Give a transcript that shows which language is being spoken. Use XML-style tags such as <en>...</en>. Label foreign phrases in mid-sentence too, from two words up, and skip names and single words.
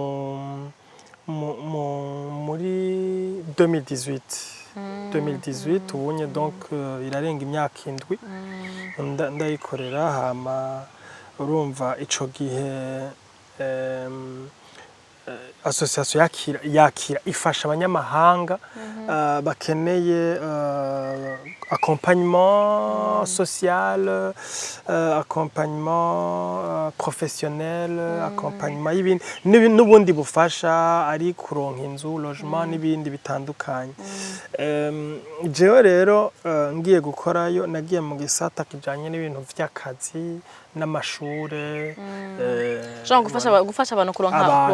<rn>muri 2018 ubunye donc irarenga imyaka indwi ndayikorera hama urumva ico gihe association yakira ifasha abanyamahanga bakeneye</rn> <fr>accompagnement social accompagnement professionnel accompagnement</fr> <rn>y'ibindi n'ubundi bufasha ari kuronka inzu logement n'ibindi bitandukanye jewe rero ngiye gukorayo nagiye mu gisata kijanye n'ibintu vy'akazi n'amashure gufasha abantu kuronka</rn>